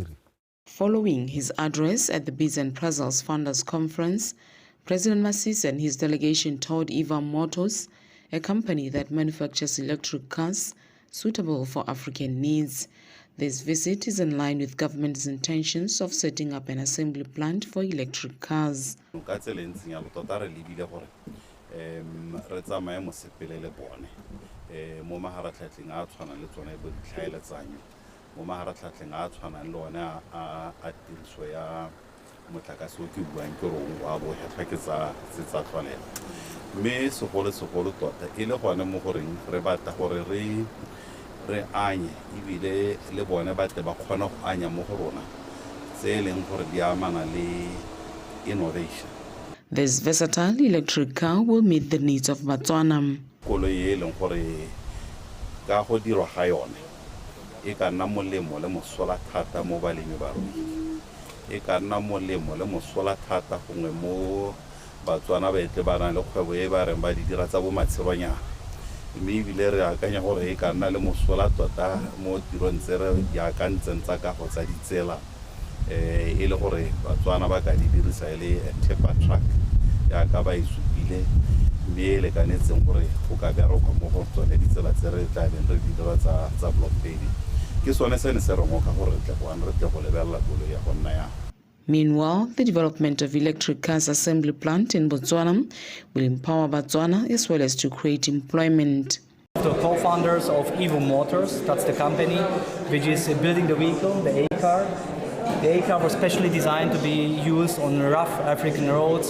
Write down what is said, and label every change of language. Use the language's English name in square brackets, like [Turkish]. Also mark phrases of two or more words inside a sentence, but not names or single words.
[English] Following his address at the Beads and Pretzels Founders Conference, President Masisi and his delegation toured EVA Motors, a company that manufactures electric cars suitable for African needs. This visit is in line with government's intentions of setting up an assembly plant for electric cars. [Tswana] Mo maharatlhatlheng a tshwanang le one a tiriso ya motlakase o ke buang ke rong wa bo hetla ke tsa tlwalela mme segolo tota e le gone mo goreng re batla gore re anye ebile le bone ba tle ba kgona go anya mo go rona tse e leng gore di amana le innovation. [English] This versatile electric car will meet the needs of Botswana. [Tswana] Koloi e leng gore ka go dirwa ga yone e ka nna molemo le mosola thata mo balemi ba rona, e ka nna molemo le mosola thata gongwe mo Batswana ba etle ba nang le kgwebo e ba reng ba di dira tsa bo matshironyana, mme ebile re akanya gore e ka nna le mosola tota mo tirong tse re di akantseng tsa kago tsa ditsela e le gore Batswana ba ka di dirisa e le [English] tipper truck [Tswana] yaka ba e supile mme e lekanetseng gore go ka bereka mo go tsone ditsela tse re tla beng re di dira tsa [English] block paving. Meanwhile, the development of electric cars assembly plant in Botswana will empower Botswana as well as to create employment. The co-founders of EVA Motors, that's the company which is building the vehicle, the A-car, The aircraft was specially designed to be used on rough African roads.